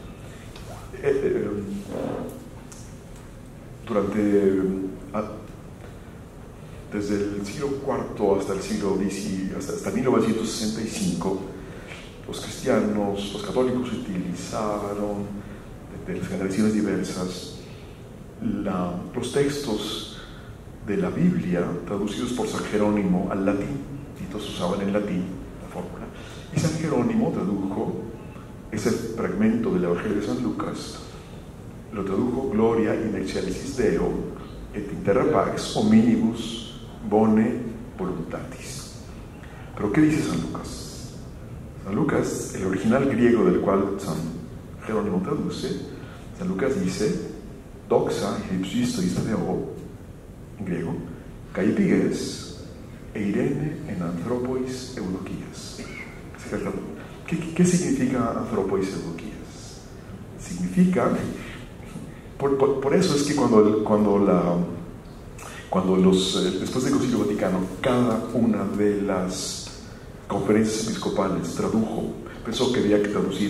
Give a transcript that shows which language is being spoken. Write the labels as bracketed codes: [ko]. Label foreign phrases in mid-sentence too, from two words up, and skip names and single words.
[es] Desde el siglo IV hasta el siglo X, hasta 1965, los cristianos, los católicos utilizaron de las generaciones diversas los textos de la Biblia traducidos por San Jerónimo al latín, y todos usaban en latín fórmula. Y San Jerónimo tradujo ese fragmento del Evangelio de San Lucas, lo tradujo [la] Gloria in excelsis Deo et in terra pax hominibus bone voluntatis. [es] Pero ¿qué dice San Lucas? San Lucas, el original griego del cual San Jerónimo traduce, San Lucas dice [el] δόξα ὑψίστοις Θεῷ, [es] en griego, [el] καὶ ἐπὶ γῆς εἰρήνη ἐν ἀνθρώποις εὐδοκίας. [es] ¿Qué significa [el] ἀνθρώποις εὐδοκίας? [es] Significa, por eso es que después del Concilio Vaticano, cada una de las conferencias episcopales tradujo, pensó que había que traducir.